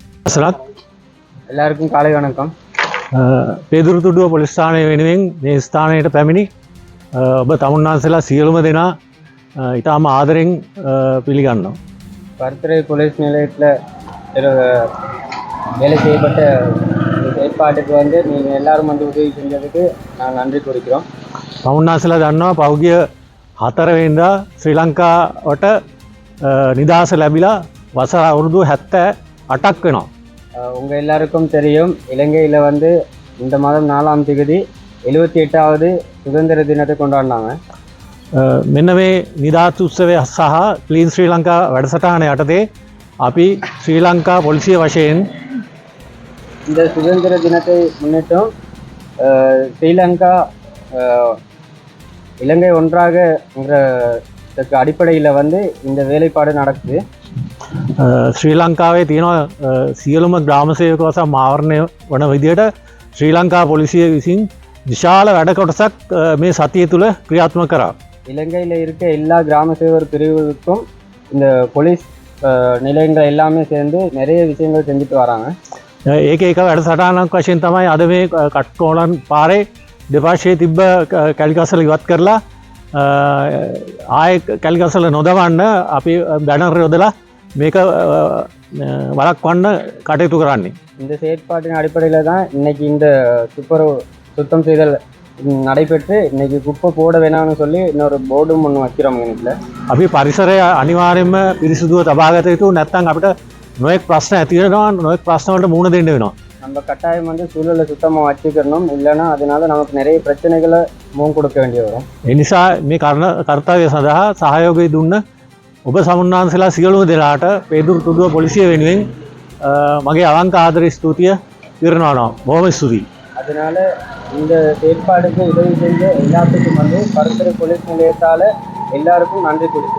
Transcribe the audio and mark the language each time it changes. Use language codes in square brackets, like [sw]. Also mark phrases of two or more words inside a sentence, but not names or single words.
[si] සරත් [ta] எல்லாருக்கும் காலை வணக்கம். [si] පෙදුරුතුඩුව පොලිස් ස්ථානය වෙනුවෙන් මේ ස්ථානයට පැමිණි ඔබ තමුන්නාන්සලා සියලුම දෙනා ඉතාම ආදරෙන් පිළිගන්නවා. [ta] பருத்துறை போலீஸ் நிலையத்தில் வேலை செய்யப்பட்ட இந்த செயற்பாட்டுக்கு வந்து நீங்கள் எல்லாரும் வந்து உதவி செஞ்சதுக்கு நாங்கள் நன்றி கூறிக்கிறோம். [si] තමුන්නාන්සලා දන්නවා පෞගිය 4 වෙනිදා ශ්‍රී ලංකාවට නිදහස ලැබිලා වසර අවුරුදු 78ක් වෙනවා. [ta] உங்கள் எல்லாருக்கும் தெரியும், இலங்கையில் வந்து இந்த மாதம் 4ஆம் தேதி 78வது சுதந்திர தினத்தை கொண்டாடினாங்க. [si] මෙන්න මේ නිදහස් උත්සවය සහ ක්ලීන් ශ්‍රී ලංකා වැඩසටහන යටතේ අපි ශ්‍රී ලංකා පොලිසිය වශයෙන් [ta] இந்த சுதந்திர தினத்தை முன்னிட்டும் ஸ்ரீலங்கா இலங்கை ஒன்றாகங்கிற அடிப்படையில் வந்து இந்த வேலைப்பாடு நடக்குது. [si] ශ්‍රී ලංකාවේ තියෙනවා සියලුම ග්‍රාමසේවක වසා මාවරණය වන විදියට ශ්‍රී ලංකා පොලිසිය විසින් විශාල වැඩ කොටසක් මේ සතිය තුළ ක්‍රියාත්මක කරා. [ta] இலங்கையில் இருக்க எல்லா கிராம சேவர் பிரிவுகளுக்கும் இந்த போலீஸ் நிலையங்கள் எல்லாமே சேர்ந்து நிறைய விஷயங்கள் செஞ்சுட்டு வராங்க. [si] ඒක එක වැඩසටහනක් වශයෙන් තමයි අද මේ කට්කෝලන් පාරේ දෙපාර්ශ්වයේ තිබ්බ කැලිකස්සල ඉවත් කරලා ආයෙ කැලිකස්සල නොදවන්න අපි බැනර් යොදලා මේක වළක්වන්න කටයුතු කරන්නේ. [ta] இந்த செயற்பாட்டின் அடிப்படையில் தான் இன்னைக்கு இந்த துப்புரவு சுத்தம் செய்தல் நடைபெற்று இன்னைக்கு குப்பை போட வேணாம்னு சொல்லி இன்னொரு போர்டும் ஒன்று வைக்கிறோம். எங்களுக்கு [si] අපි පරිසරය අනිවාර්යයෙන්ම පිරිසිදුව තබාගත යුතු, නැත්නම් අපිට නොයෙක් ප්‍රශ්න ඇති වෙනවා, නොයෙක් ප්‍රශ්න වලට මුහුණ දෙන්න වෙනවා. [ta] நம்ம கட்டாயம் வந்து சூழலை சுத்தமாக வச்சுக்கணும், இல்லைன்னா அதனால நமக்கு நிறைய பிரச்சனைகளை முகம் கொடுக்க வேண்டிய வரும். [si] ඒ නිසා මේ කර්තව්‍ය සඳහා සහයෝගය දුන්න ඔබ සමුන්නාන්සලා සියලුම දෙනාට පෙදුරුතුඩුව පොලිසිය වෙනුවෙන් මගේ අවංක ආදර ස්තුතිය විරණනවා. බොහොම ස්තුතියි. [ta] அதனால இந்த செயற்பாடுக்கு உதவி செஞ்ச எல்லாத்துக்கும் வந்து பருத்துறை போலீஸ் நிலையத்தால் எல்லாருக்கும் நன்றி கொடுக்குறேன்.